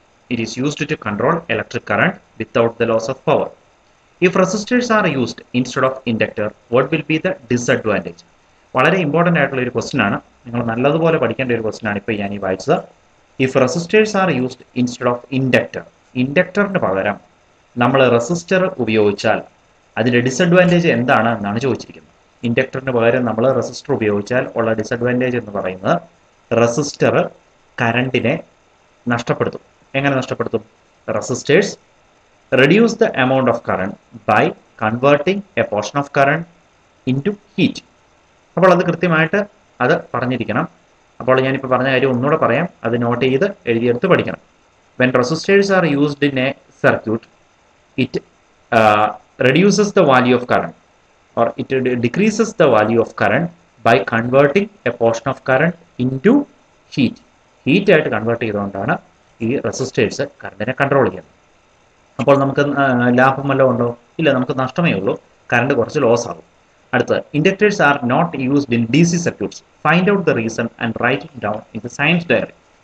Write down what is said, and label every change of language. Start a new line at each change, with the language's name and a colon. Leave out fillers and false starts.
English: It is used to control electric current without the loss of power. If resistors are used instead of inductor, what will be the disadvantage?
Malayalam: വളരെ important ആയിട്ടുള്ള ഒരു question ആണ്. നിങ്ങൾ നല്ലതുപോലെ പഠിക്കേണ്ട ഒരു question ആണ് ഇപ്പോൾ ഞാൻ ഈ വായിച്ചത്.
English: if resistors are used instead of inductor,
Malayalam: ഇൻഡക്ടറിന് പകരം നമ്മൾ റെസിസ്റ്റർ ഉപയോഗിച്ചാൽ അതിൻ്റെ ഡിസഡ്വാൻറ്റേജ് എന്താണ് എന്നാണ് ചോദിച്ചിരിക്കുന്നത്. ഇൻഡക്ടറിന് പകരം നമ്മൾ റെസിസ്റ്റർ ഉപയോഗിച്ചാൽ ഉള്ള ഡിസഡ്വാൻറ്റേജ് എന്ന് പറയുന്നത് റെസിസ്റ്റർ കറണ്ടിനെ നഷ്ടപ്പെടുത്തും. എങ്ങനെ നഷ്ടപ്പെടുത്തും?
English: Resistors reduce the amount of current by converting a portion of current into heat.
Malayalam: അപ്പോൾ അത് കൃത്യമായിട്ട് അത് പറഞ്ഞിരിക്കണം. അപ്പോൾ ഞാനിപ്പോൾ പറഞ്ഞ കാര്യം ഒന്നുകൂടെ പറയാം, അത് നോട്ട് ചെയ്ത് എഴുതിയെടുത്ത് പഠിക്കണം.
English: When resistors are used in a circuit, it reduces the value of current or it decreases the value of current by converting a portion of current into heat.
Malayalam: Heat ആയിട്ട് കൺവേർട്ട് ചെയ്തുകൊണ്ടാണ് ഈ resistors കറണ്ടിനെ control ചെയ്യുന്നത്. അപ്പോൾ നമുക്ക് ലാഭം വല്ലതും ഉണ്ടോ? ഇല്ല, നമുക്ക് നഷ്ടമേ ഉള്ളൂ. കറണ്ട് കുറച്ച് ലോസ് ആകും. അടുത്ത്,
English: Inductors are not used in D C circuits. Find out the reason and write it down in the science diary.